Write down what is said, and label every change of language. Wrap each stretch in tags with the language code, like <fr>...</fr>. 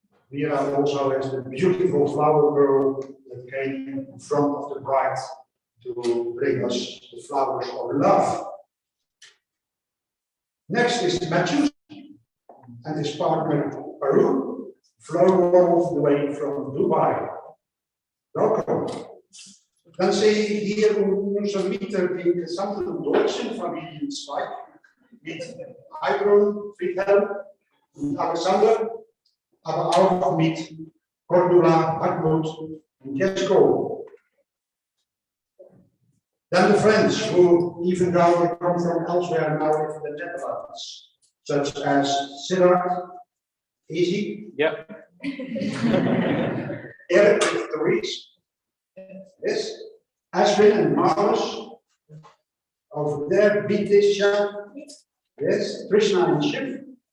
<en>Mira also has the beautiful flower girl that came in front of the bride to bring us the flowers of love. Next is Matthew and his partner Peru. flown all the way from Dubai.</en> <nl>Welkom.</nl> <de>Dan sehe ich hier unsere Mieter die gesamten deutschen Familienzweig mit Heidrun, Friedhelm und Alexander, aber auch mit Cordula, Hartmut und Jesko.</de> <en>Then the friends who, even though they come from elsewhere, now live in the Netherlands, such as Siddharth, Easy, Yeah. Eric with Therese, yes, Ashwin and Marcus, over there, Vitisha, yes, Krishna and Shiv,</en>